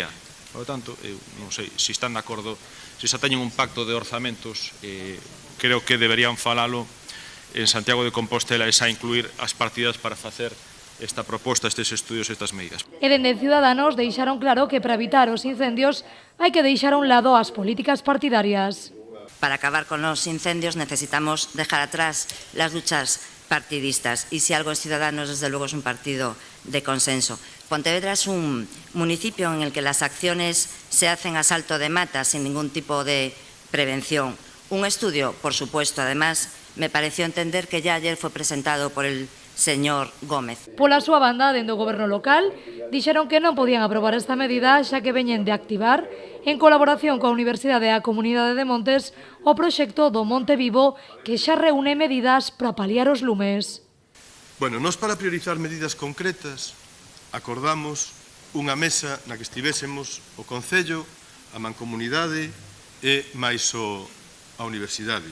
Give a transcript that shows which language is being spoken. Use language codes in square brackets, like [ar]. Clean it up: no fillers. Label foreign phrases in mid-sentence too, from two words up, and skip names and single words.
[es] Por lo tanto, [gl] eu non sei se están de acordo, se xa teñen un pacto de orzamentos, creo que deberían falalo en Santiago de Compostela e xa incluir as partidas para facer esta proposta, estes estudios e estas medidas. E dende Ciudadanos deixaron claro que para evitar os incendios hai que deixar a un lado as políticas partidarias. [es] Para acabar con los incendios necesitamos dejar atrás las luchas partidistas y si algo es Ciudadanos, desde luego es un partido de consenso. Pontevedra es un municipio en el que las acciones se hacen a salto de mata sin ningún tipo de prevención. Un estudio, por supuesto, además, me pareció entender que ya ayer fue presentado por el señor Gómez. [gl] Pola súa banda, dende o goberno local, dixeron que non podían aprobar esta medida xa que veñen de activar, en colaboración coa Universidade e a Comunidade de Montes, o proxecto do Monte Vivo que xa reúne medidas para paliar os lumes. Bueno, nós para priorizar medidas concretas acordamos unha mesa na que estivésemos o Concello, a Mancomunidade e máis a Universidade.